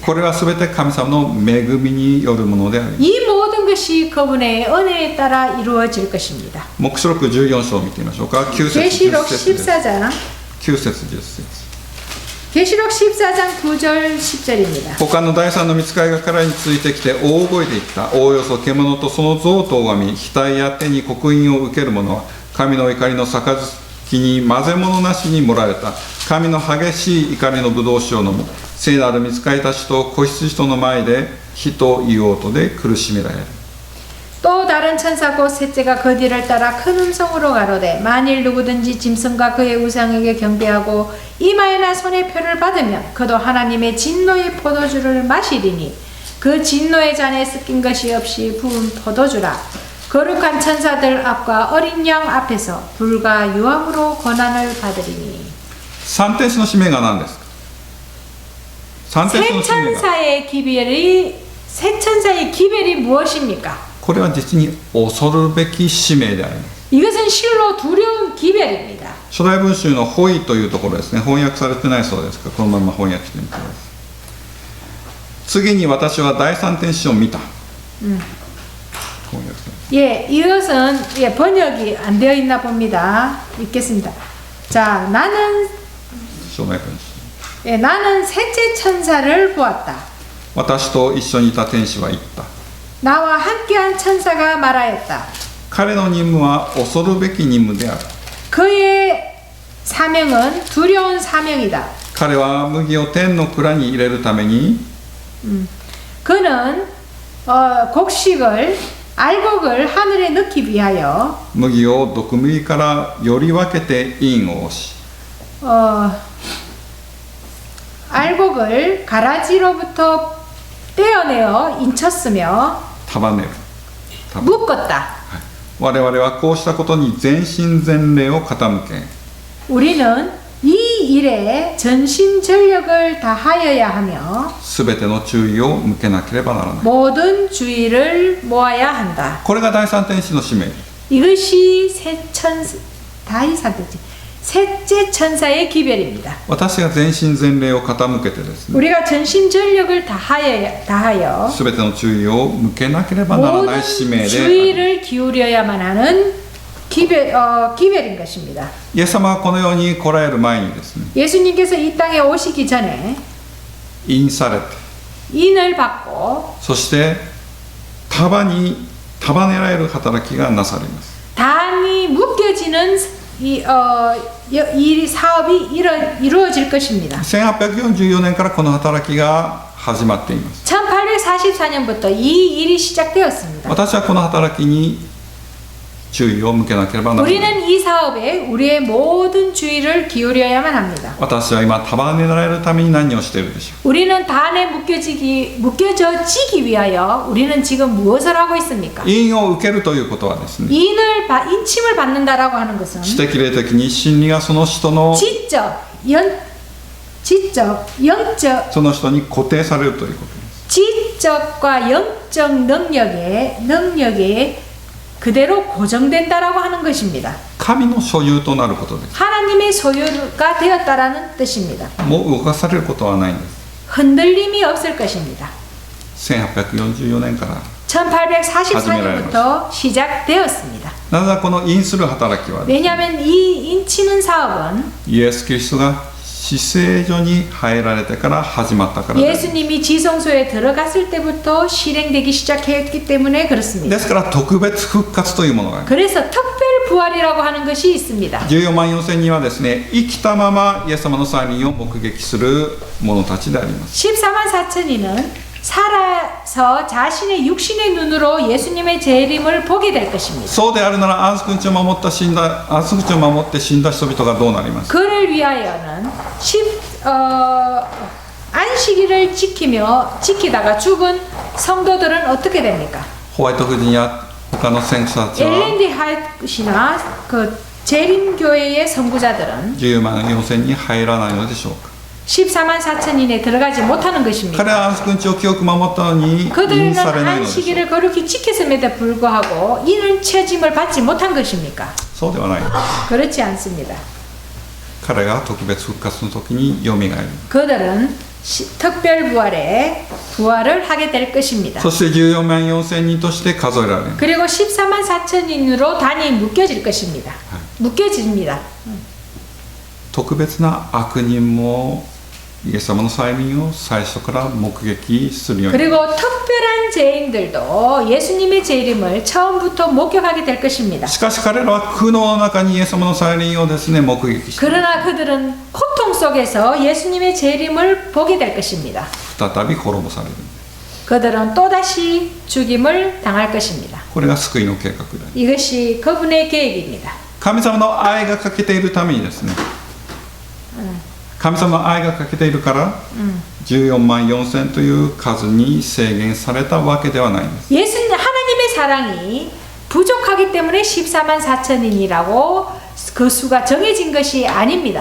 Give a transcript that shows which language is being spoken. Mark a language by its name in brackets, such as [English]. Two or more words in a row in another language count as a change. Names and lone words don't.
[Japanese] これは全て神様の恵みによるものであります。 [Korean] 이 모든 것이 그분의 은혜에 따라 이루어질 것입니다. [Japanese] 黙示録14章を見てみましょうか。9節 [Korean] 계시록 [Japanese] 10節です。 [Korean] 14장 [Japanese] 9節10節。 [Korean] 계시록 14장 9절 10절입니다. [Japanese] 他の第三の御使いが彼らについてきて大声で言った。おおよそ獣とその像と拝み、額や手に刻印を受ける者は神の怒りの杯に混ぜ物なしに盛られた神の激しい怒りの葡萄酒を飲む。聖なる御使いたちと子羊との前で火と硫黄とで苦しめられる。 [Korean] 또 다른 천사 곧 셋째가 그 뒤를 따라 큰 음성으로 가로되 만일 누구든지 짐승과 그의 우상에게 경배하고 이마에나 손에 표를 받으면 그도 하나님의 진노의 포도주를 마시리니 그 진노의 잔에 섞인 것이 없이 부은 포도주라. 거룩한 천사들 앞과 어린 양 앞에서 불과 유황으로 고난을 받으리니. [Japanese] 三天使の使命が何ですか。三天使の使命が [Korean] 새 천사의 기별이 무엇입니까? [Japanese] これは実に恐るべき使命であります。 [Korean] 이것은 실로 두려운 기별입니다. [Japanese] 初代文集のホイというところですね、翻訳されてないそうですが、このまま翻訳してみてください。次に私は第三天使を見た。翻訳され [Korean] 예, 이것은 번역이 안 되어 있나 봅니다. 읽겠습니다. 자, 나는 [Japanese] 初代文集。 [Korean] 나는 셋째 천사를 보았다. [Japanese] 私と一緒にいた天使は言った。 [Korean] 나와 함께한 천사가 말하였다. [Japanese] 彼の任務は恐るべき任務である。 [Korean] 그의 사명은 두려운 사명이다. [Japanese] 彼は麦を天の蔵に入れるために [Korean] 그는 곡식을 알곡을 하늘에 넣기 위하여 [Japanese] 麦を毒麦からより分けて印を押し [Korean] 알곡을 가라지로부터 떼어내어 인쳤으며 [Japanese] 束ねる。 [Korean] 묶었다. [Japanese] 我々はこうしたことに全身全霊を傾け、 [Korean] 우리는 이 일에 전심전력을 다하여야 하며 [Japanese] すべての注意を向けなければならない。 [Korean] 모든 주의를 모아야 한다. [Japanese] これが第三天使の使命。 [Korean] 이것이 셋째 천사의 기별입니다. [Japanese] 私が全身全霊を傾けてですね、 [Korean] 우리가 전심전력을 다하여 [Japanese] すべての注意を向けなければならない使命 [Korean] 모든 [Japanese] である。 [Korean] 주의를 기울여야만 하는 기별인 것입니다. [Japanese] イエス様はこの世に来られる前にですね、 [Korean] 예수님께서 이 땅에 오시기 전에 [Japanese] 印されて、 [Korean] 인을 받고 [Japanese] そして束ねられる働きがなされます。 [Korean] 단이 묶여지는 이 사업이 이루어질 것입니다. [Japanese] 1844 年からこの働きが始まっています。 [Korean] 1844년부터 이 일이 시작되었습니다. [Japanese] 私はこの働きに注意を向けなければならない。 [Korean] 우리는 이 사업에 우리의 모든 주의를 기울여야만 합니다. [Japanese] 私は今束ねられるために何をしているでしょ [Korean] 우리는 단에 묶여지기 위하여 우리는 지금 무엇을 하고 있습니까? [Japanese] う。印を受けるということはですね、 [Korean] 인침을 받는다라고 하는 것은 [Japanese] 知的霊的に真理がその人の [Korean] 지적, 영적, [Japanese] その人に固定されるということです。 [Korean] 지적과 영적 능력에 그대로 고정된다라고 하는 것입니다. [Japanese] 神の所有となることです。 [Korean] 하나님의 소유가 되었다라는 뜻입니다. [Japanese] もう動かされることはないんです。 [Korean] 흔들림이 없을 것입니다. [Japanese] 1844 年から。 [Korean] 1844년부터 시작되었습니다. [Japanese] なぜこの印する働きは、 [Korean] 왜냐하면 이 인치는 사업은 [Japanese] イエス・キリストが死聖所に入られてから始まったからです。 [Korean] 예수님이 지성소에 들어갔을 때부터 실행되기 시작했기 때문에 그렇습니다. [Japanese] ですから特別復活というものがあります。 [Korean] 그래서 특별 부활이라고 하는 것이 있습니다. [Japanese] 14 万4千人はですね、生きたままイエス様の再臨を目撃する者たちであります。 [Korean] 14만 4천인은 살아서 자신의 육신의 눈으로 예수님의 재림을 보게 될 것입니다. [Japanese] そうであるなら安息日を守って死んだ人々がどうなります。 [Korean] 그를 위하여는 안식일을 지키다가 죽은 성도들은 어떻게 됩니까? [Japanese] ホワイト夫人や他の選手たちは [Korean] 엘렌디 하이트나 그 재림교회의 선구자들은 [Japanese] 14 万4千に入らないのでしょうか。 [Korean] 14만 4천인에 들어가지 못하는 것입니다. [Japanese] 彼は安息日を清く守ったのに [Korean] 그들은 [Japanese] 印されないのでしょうか。 [Korean] 안식일을 거룩히 지켰음에도 불구하고 이는 채짐을 받지 못한 것입니까? [Japanese] そうではない。 [Korean] 그렇지 않습니다. [Japanese] 彼が特別復活の時によみがえる。 [Korean] 그들은 특별 부활을 하게 될 것입니다. [Japanese] そして14万4千人として数えられる。 [Korean] 그리고 14만 4천인으로 단이 묶여질 것입니다. 묶여집니다. [Japanese] 特別な悪人もイエス様の再臨を最初から目撃するように。 [Korean] 그리고 특별한 죄인들도 예수님의 재림을 처음부터 목격하게 될 것입니다. [Japanese] しかし彼らは苦悩の中にイエス様の再臨をですね目撃して [Korean] 그러나 그들은 고통 속에서 예수님의 재림을 보게 될 것입니다. [Japanese] 再び滅ぼされる。 [Korean] 그들은 또다시 죽임을 당할 것입니다. [Japanese] これが救いの計画である。 [Korean] 이것이 그분의 계획입니다. [Japanese] 神様の愛が欠けているためにですね、神様の愛が欠けているから14万4千という数に制限されたわけではないんです。 [Korean] 하나님의 사랑이 부족하기 때문에 14만 4천인이라고 그 수가 정해진 것이 아닙니다.